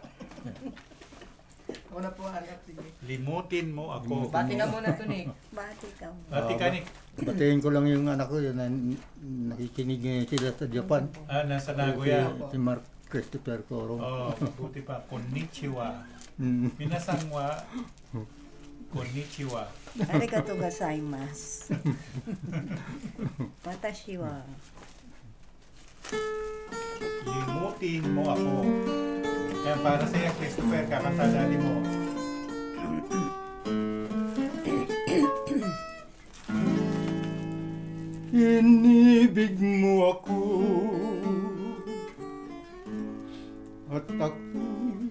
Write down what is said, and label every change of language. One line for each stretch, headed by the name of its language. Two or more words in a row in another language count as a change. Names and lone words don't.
Filipino: Ako na po hanap, sige. Limutin Mo Ako. Bati ka muna to, Nick. Bati ka mo. Bati ka, Nick. Batiin ko lang yung anak ko yun na nakikinig sila sa Japan. Nasa Nagoya. Si Mark Christopher Corong. Buti pa.
Japanese: Konnichiwa. 皆さんは. Konnichiwa. ありがとうございます. 私は
Filipino: Limutin Mo Ako. Kaya para sa iyo, Christopher, kakanta natin mo. Inibig mo ako at ako'y